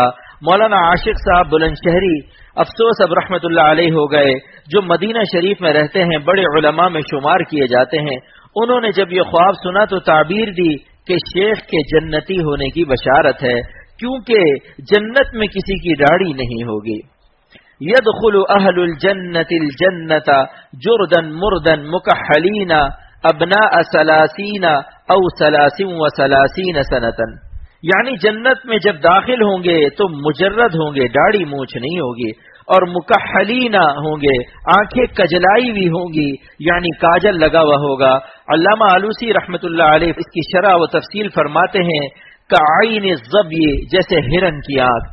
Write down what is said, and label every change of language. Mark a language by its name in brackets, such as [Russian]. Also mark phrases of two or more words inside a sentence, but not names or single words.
[Urdu] مولانا عاشق صاحب بلند شہری افسوس اب رحمۃ اللہ علیہ ہو گئے، جو مدینہ شریف میں رہتے ہیں، بڑے علماء میں شمار کیے جاتے ہیں۔ انہوں نے جب یہ خواب سنا تو تعبیر دی کہ شیخ کے جنتی ہونے کی بشارت ہے، کیونکہ جنت میں کسی کی داڑھی نہیں ہوگی۔ [Arabic] یدخل اہل الجنت الجنت جردن مردن مکحلین ابناء ثلاثین او 33 سنتن، [Urdu] یعنی جنت میں جب داخل ہوں گے تو مجرد ہوں گے، داڑھی مونچھ نہیں ہوگی، اور مکحلین ہوں گے، آنکھیں کجلائی ہوئی ہوں گی، یعنی کاجل لگا ہوا ہوگا۔ علامہ آلوسی رحمت اللہ علیہ اس کی شرح و تفصیل فرماتے ہیں [Arabic] کعین الظبی، [Urdu] جیسے ہرن کی آنکھ۔